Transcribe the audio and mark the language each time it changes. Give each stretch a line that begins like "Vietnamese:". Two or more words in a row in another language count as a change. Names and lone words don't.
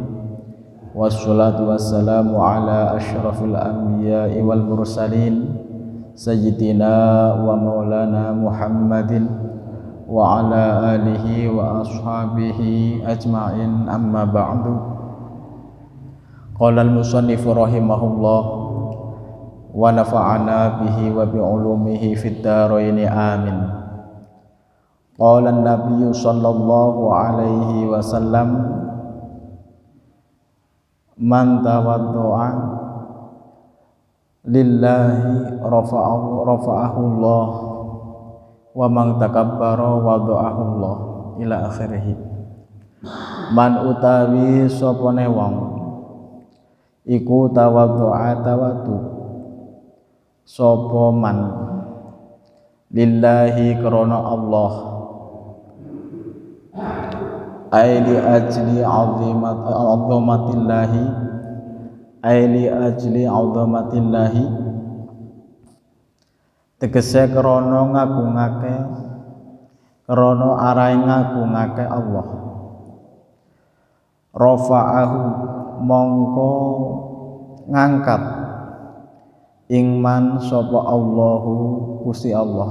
Arabic: والصلاة والسلام على أشرف الأنبياء والمرسلين، سيدنا ومولانا محمد وعلى آله وأصحابه أجمعين، أما بعد. قال المصنف رحمه الله ونفعنا به وبعلومه في الدارين آمين. قال النبي صلى الله عليه وسلم، من تواضع لله رفعه الله ومن تكبر وضعه الله، إلى آخره.
Javanese: Man utawi sopone wong iku tawaddu'a tawadu sapa man lillahi krana Allah,
Arabic: أي لأجل عظمة الله, أي لأجل عظمة الله,
Javanese: tegese krana ngagungake, krana arahe ngagungake Allah. Rafa'ahu mongko ngangkat ingman sapa Allahu Gusti Allah.